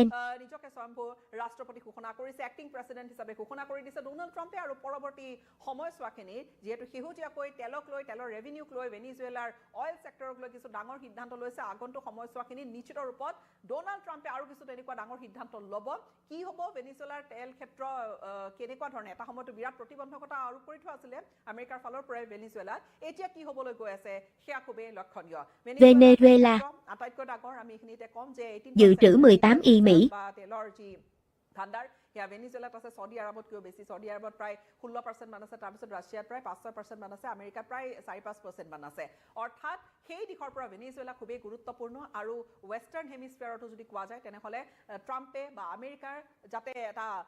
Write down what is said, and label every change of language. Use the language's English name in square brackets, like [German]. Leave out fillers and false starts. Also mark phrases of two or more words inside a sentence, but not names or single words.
[Assamese] নিজকে স্বয়ম্ভু ৰাষ্ট্ৰপতি ঘোষণা কৰিছে [English] acting president [Assamese] হিচাপে ঘোষণা কৰি দিছে ডোনাল্ড ট্ৰাম্পে আৰু পৰৱৰ্তী সময়ছোৱাখিনি যেহেতু শেহতীয়াকৈ তেলক লৈ তেলৰ ৰেভিনিউক লৈ ভেনিজুৱেলাৰ অইল সেক্টৰক লৈ কিছু ডাঙৰ সিদ্ধান্ত লৈছে আগন্তুক সময়ছোৱাখিনি নিশ্চিত ৰূপত ডোনাল্ড ট্ৰাম্পে আৰু কিছু তেনেকুৱা ডাঙৰ সিদ্ধান্ত ল'ব কি হ'ব ভেনিজুৱেলাৰ তেল ক্ষেত্ৰ কেনেকুৱা ধৰণে এটা সময়তো বিৰাট প্ৰতিবন্ধকতা আৰোপ কৰি থোৱা আছিলে আমেৰিকাৰ ফালৰ পৰাই ভেনিজুৱেলাত এতিয়া কি হ'বলৈ গৈ আছে সেয়া খুবেই লক্ষণীয় Venezuela আটাইতকৈ ডাঙৰ আমি এইখিনিতে কম যে 18% [Vietnamese] dự trữ 18 ই Mỹ, [Assamese] বা তেলৰ যি ভাণ্ডাৰ সেয়া ভেনিজুৱেলাত আছে সৌদি আৰবতকৈও বেছি সৌদি আৰবত প্ৰায় 16% মান আছে তাৰপিছত ৰাছিয়াত প্ৰায় 5-6% মান আছে আমেৰিকাত প্ৰায় 4-5% মান আছে অৰ্থাৎ সেই দিশৰ পৰা ভেনিজুৱেলা খুবেই গুৰুত্বপূৰ্ণ আৰু [English] western hemisphere [Assamese] যদি কোৱা যায় তেনেহ'লে ট্ৰাম্পে বা আমেৰিকাৰ যাতে এটা